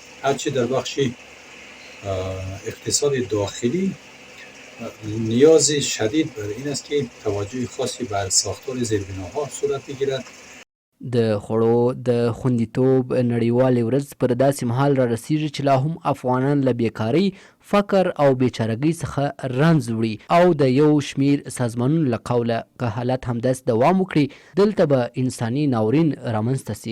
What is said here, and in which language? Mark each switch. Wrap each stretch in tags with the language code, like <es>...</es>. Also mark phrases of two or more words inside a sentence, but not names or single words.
<fa>هرچی در بخش اقتصاد داخلی نیاز شدید بر این است که توجه خاصی بر ساختار زیربناها صورت بگیرد.</fa> <ps>د خوړو د خوندیتوب نړیوالې ورځ پر داسې مهال را رسیږي چې لا هم افغانان له بیکارۍ، فقر او بیچارګۍ څخه رنځ وړي او د یو شمېر سازمانونو له قوله که حالت همداسې دوام وکړي دلته به انساني ناورین رامنځته سي.</ps>